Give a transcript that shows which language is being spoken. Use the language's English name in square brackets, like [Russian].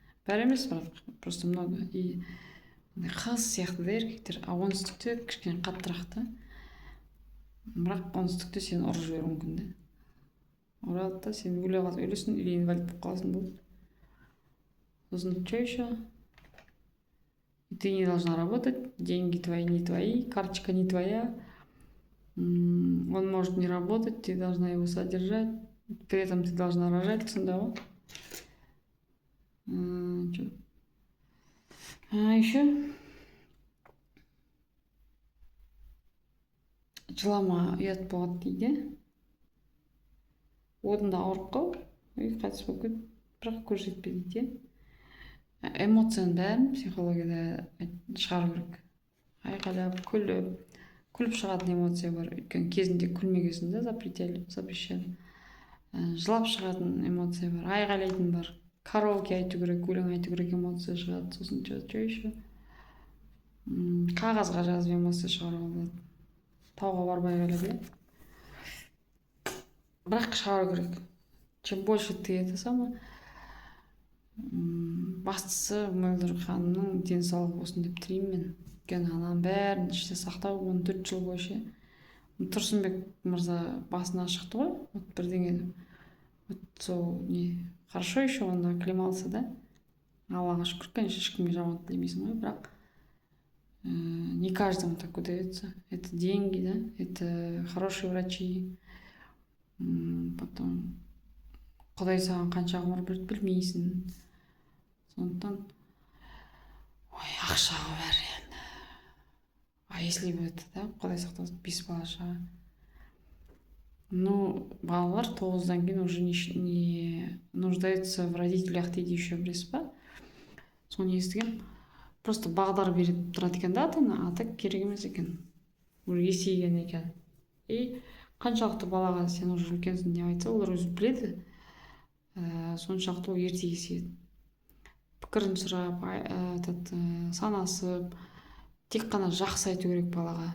[Kazakh] Бәрі емес, бірақ [Russian] просто много. [Kazakh] И қыз сияқты да еркектер. А оңтүстікте кішкене қаттырақ та. Бірақ оңтүстікте сені ұрып жіберуі мүмкін да. Ұрады да, сен өлесің или инвалид болып қаласың болды. [Russian] Сосын что еще? Ты не должна работать, деньги твои не твои, карточка не твоя. Он может не работать, ты должна его содержать. При этом ты должна рожать, да? [Kazakh] Еще жылама ұят болады дейді. Одан да ауырып қал, қайтыс болып кет, бірақ көз жетпеді дейді. Эмоцияның бәрін психологияда шығару керек. Айқайлап, күліп шығатын эмоция бар. Өйткені кезінде күлмегесін да, запрещен. Жылап шығатын эмоция бар, айқайлайтын бар. Караоке айту керек, өлең айту керек, эмоция шығады. Сосын [Russian] что еще? [Kazakh] Қағазға жазып эмоция шығаруға болады. Тауға барбай айқайлап, бірақ шығару керек. [Russian] Чем больше ты это самое, [Kazakh] бастысы Мөлдір ханымның денсаулығы болсын деп тілеймін мен. Өйткені ананың бәрін іште сақтау 14 жыл бойы. Тұрсынбек мырза басына шықты ғой, бірдеңе. [Russian] Сол не хорошо еще он оклемался, да? [Kazakh] Аллаға шүкір, конечно, ешкімге жаман тілемейсің ғой, бірақ [Russian] не каждому так удается. Это деньги, да? Это хорошие врачи. Потом [Kazakh] Құдай саған қанша ғұмыр берді білмейсің. Сондықтан ақшаға бәрі енді. [Russian] А если бы это, да, [Kazakh] құдай сақтасын, 5 бала шыға. [Russian] Ну, [Kazakh] балалар 9-дан кейін [Russian] уже не нуждаются в родителях дейді еще, [Kazakh] білесіз ба? Соны естігем. Просто бағдар беріп тұрады екен да ата-ана, а так керек емес екен. Уже есейген екен. И қаншалықты балаға сен уже үлкенсің деп айтса, олар өзі біледі. Соншалықты ол ерте есейеді. Пікірін сұрап, санасып, тек қана жақсы айту керек балаға.